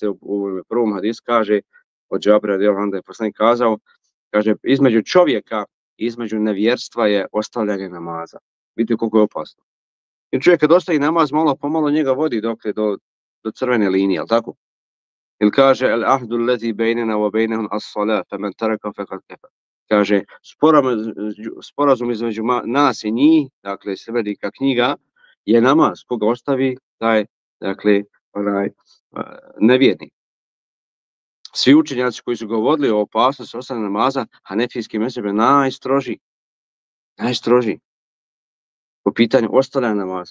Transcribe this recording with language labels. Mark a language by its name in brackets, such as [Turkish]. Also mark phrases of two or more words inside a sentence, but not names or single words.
[Bosnian] U prvom hadisu kaže od Džabira [Arabic] رضي الله عنه, [Bosnian] da je poslanik kazao, kaže, između čovjeka i između nevjerstva je ostavljanje namaza. Vidite koliko je opasno. Jer čovjek kad ostavi namaz, malo pomalo njega vodi do crvene linije, jel tako? Ili kaže, [Arabic] العهد الذي بيننا وبينهم الصلاة، فمن ترك فقد كفر. [Bosnian] Kaže, sporazum između nas i njih, dakle, velika knjiga, je namaz. Koga ostavi, taj, dakle, nevjernik. Svi učenjaci koji su govorili o opasnosti ostavljanja namaza, hanefijski mezheb je najstrožiji po pitanju ostavljanja namaza.